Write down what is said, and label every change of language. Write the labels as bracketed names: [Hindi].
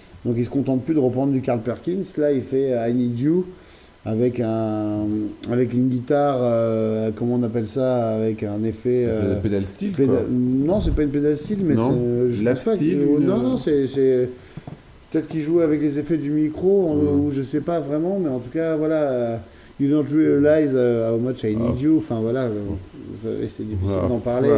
[French] Donc il se contente plus de reprendre du Carl Perkins. Là, il fait I Need You avec une guitare, comment on appelle ça, avec un effet. Pédale style, non, c'est pas une pédale style, mais non, je pense pas. Non, c'est. peut-être qu'il joue avec les effets du micro, ou je sais pas vraiment, mais en tout cas, voilà. [English] You don't realize how much I need you. [French] Enfin voilà, vous savez, c'est difficile d'en parler.